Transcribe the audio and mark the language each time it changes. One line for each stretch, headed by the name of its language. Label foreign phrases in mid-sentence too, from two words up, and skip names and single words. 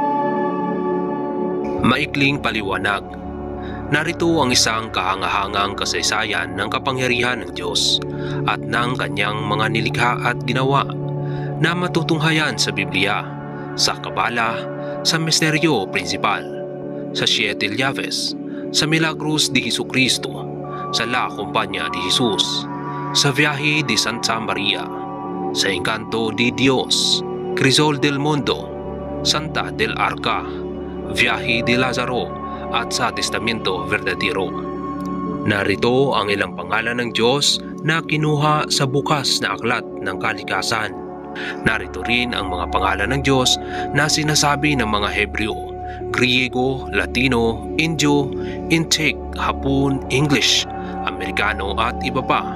Filipino: Maikling paliwanag. Narito ang isang kahangahangang kasaysayan ng kapangyarihan ng Diyos at ng kanyang mga nilikha at ginawa na matutunghayan sa Biblia, sa Kabala, sa Misteryo Prinsipal, sa Siete Llaves, sa Milagros de Jesucristo, sa La Compañía de Jesus, sa Viaje de Santa Maria, sa Encanto de Dios, Crisol del Mundo, Santa del Arca, Viaje de Lazaro, at sa Testamento Verdadero. Narito ang ilang pangalan ng Diyos na kinuha sa bukas na aklat ng kalikasan. Narito rin ang mga pangalan ng Diyos na sinasabi ng mga Hebreo, Griego, Latino, Indio, Intik, Hapon, English, Amerikano at iba pa.